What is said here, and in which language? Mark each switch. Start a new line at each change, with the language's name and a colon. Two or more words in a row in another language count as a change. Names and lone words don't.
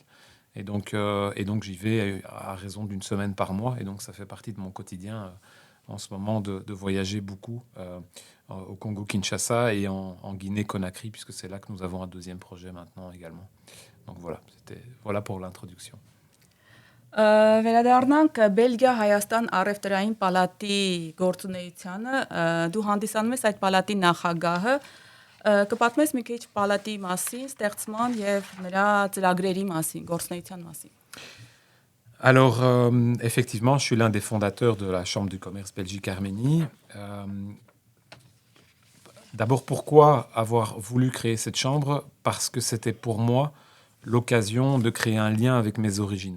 French: Et donc j'y vais à raison d'1 semaine par mois. Et donc, ça fait partie de mon quotidien en ce moment de voyager beaucoup au Congo-Kinshasa et en Guinée-Conakry, puisque c'est là que nous avons un deuxième projet maintenant également. Donc voilà pour l'introduction.
Armenian: Վերադառնանք Բելգիա-Հայաստան առևտրային պալատի գործունեությանը, դու հանդիսանում ես այդ պալատի նախագահը, կպատմես մի քիչ պալատի մասին, ստեղծման եւ նրա ծրագրերի մասին, գործունեության մասին.
French: Alors, effectivement, je suis l'un des fondateurs de la Chambre du commerce Belgique-Arménie. D'abord, pourquoi avoir voulu créer cette chambre? Parce que c'était pour moi l'occasion de créer un lien avec mes origines.